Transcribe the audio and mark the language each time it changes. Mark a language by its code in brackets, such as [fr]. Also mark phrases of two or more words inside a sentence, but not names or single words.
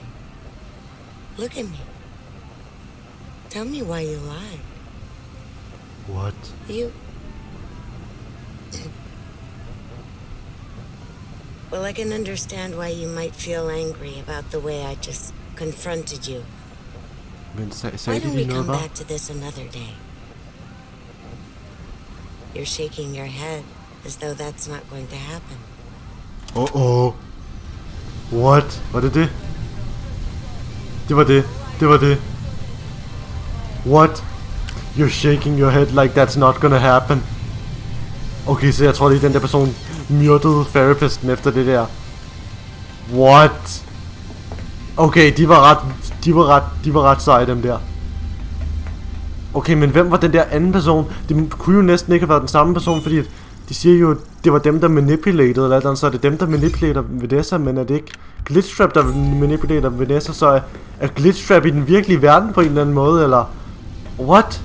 [en] Look at me. Tell me why you lied. What? You... Well, I can understand why you might feel angry about the way I just confronted you. [da] Men [en] Why [da] sagde [en] don't [da] de [en] we [da] lige noget, [en] come [da] hva'? [en] back to this another day? You're shaking your head as though that's not going to happen. Oh. What? [da] Var det det? Det var det. Det var det. [en] What? You're shaking your head like that's not gonna happen. [da] Okay, så jeg tror lige den der person myrdede therapisten efter det der. [en] What? [da] Okay, de var ret seje, dem der. Okay, men hvem var den der anden person? Det kunne jo næsten ikke have været den samme person, fordi de siger jo, det var dem, der manipulated, eller andet, så er det dem, der manipulater Vanessa, men er det ikke Glitchtrap, der manipulater Vanessa, så er Glitchtrap i den virkelige verden på en eller anden måde, eller what?